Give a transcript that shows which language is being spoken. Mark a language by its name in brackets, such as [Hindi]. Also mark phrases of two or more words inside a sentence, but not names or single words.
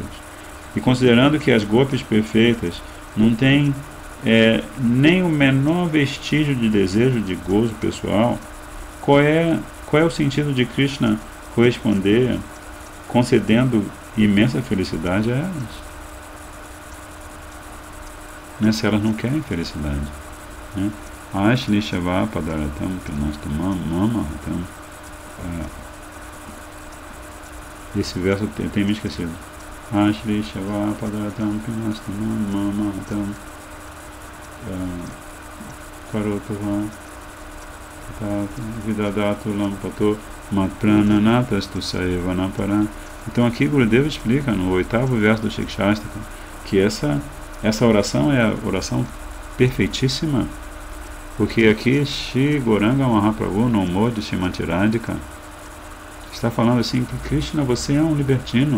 [Portuguese] E considerando que as gopis perfeitas não têm nem o menor vestígio de desejo de gozo pessoal, qual é o sentido de Krishna corresponder concedendo imensa felicidade a elas, né? Se elas não querem felicidade, né? [Sanskrit] आश्लिष्य वा पादरतां पिनष्टु मां मर्महतां. [Portuguese] Esse verso eu tenho me esquecido. [Sanskrit] आश्लिष्य वा पादरतां पिनष्टु मां मर्महतां करोतु वा विदधातु लम्पटो मत्प्राणनाथस्तु स एव नापरः. [Portuguese] Então aqui Gurudeva explica no 8º verso do Shikshastra que essa oração é a oração perfeitíssima, porque aqui Shri Gauranga Mahaprabhu no humor de Srimati Radhika está falando assim que Krishna, você é um libertino.